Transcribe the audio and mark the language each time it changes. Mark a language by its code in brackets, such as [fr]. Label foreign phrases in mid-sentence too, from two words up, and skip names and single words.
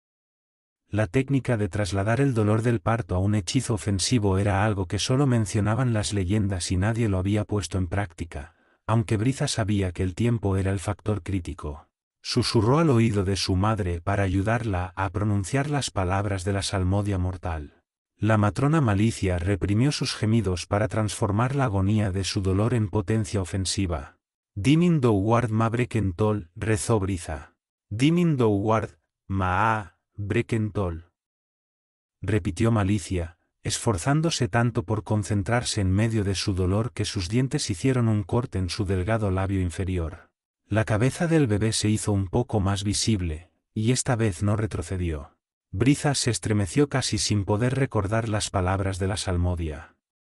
[es] La técnica de trasladar el dolor del parto a un hechizo ofensivo era algo que solo mencionaban las leyendas y nadie lo había puesto en práctica, aunque Briza sabía que el tiempo era el factor crítico. Susurró al oído de su madre para ayudarla a pronunciar las palabras de la salmodia mortal. La matrona Malicia reprimió sus gemidos para transformar la agonía de su dolor en potencia ofensiva. Dimin Douward ma Brekentol, rezó Briza. Dimin Douward ma Brekentol. Repitió Malicia, esforzándose tanto por concentrarse en medio de su dolor que sus dientes hicieron un corte en su delgado labio inferior. La cabeza del bebé se hizo un poco más visible, y esta vez no retrocedió. Briza se estremeció casi sin poder recordar las palabras de la salmodia.